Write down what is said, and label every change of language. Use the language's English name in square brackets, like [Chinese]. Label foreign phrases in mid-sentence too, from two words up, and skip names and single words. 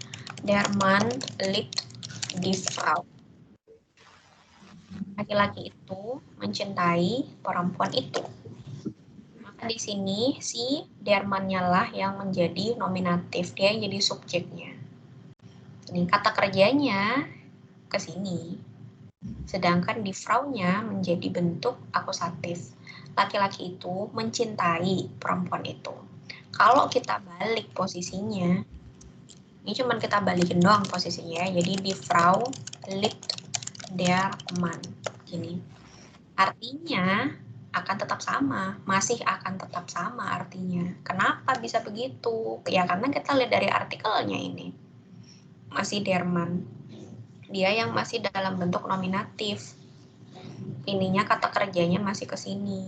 [German] Der Mann liebt die Frau. [Indonesian] laki-laki itu mencintai perempuan itu. Maka di sini si [German] der Mann- [Indonesian] nya lah yang menjadi nominatif, dia yang jadi subjeknya. Ini kata kerjanya ke sini. Sedangkan [German] die Frau- [Indonesian] nya menjadi bentuk akusatif. Laki-laki itu mencintai perempuan itu. Kalau kita balik posisinya, ini cuman kita balikin doang posisinya. [German] Jadi die Frau liebt der Mann. [Indonesian] Gini. Artinya akan tetap sama, masih akan tetap sama artinya. Kenapa bisa begitu? Ya karena kita lihat dari artikelnya ini. Masih [German] der Mann. [Indonesian] Dia yang masih dalam bentuk nominatif. Ininya kata kerjanya masih ke sini.